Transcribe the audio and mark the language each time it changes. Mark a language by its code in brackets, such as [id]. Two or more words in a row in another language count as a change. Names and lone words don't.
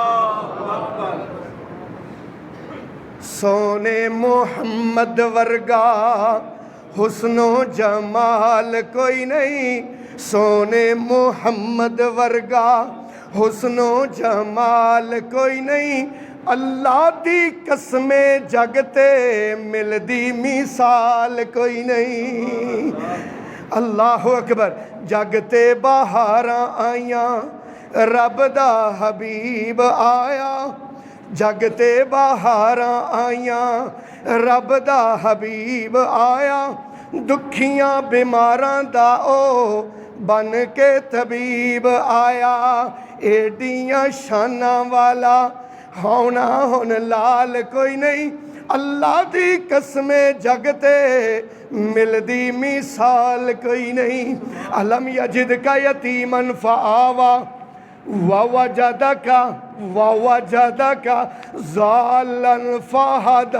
[pa] سونے محمد ورگا حسن و جمال کوئی نہیں، سونے محمد ورگا حسن و جمال کوئی نہیں، اللہ دی قسمیں جگتے مل دی مثال کوئی نہیں۔ [ar] اللہ اکبر۔ [pa] جگتے بہاراں آئیاں رب دا حبیب آیا، جگتے بہاراں آئیاں رب دا حبیب آیا، دکھیاں بیماراں دا او بن کے طبیب آیا، ایڈیاں شاناں والا ہونا ہن لال کوئی نہیں، اللہ دی قسمیں جگتے مل دی مثال کوئی نہیں۔ [ar] الم یجد کا یتیمن فآوا ووجدک ضالا فہدا۔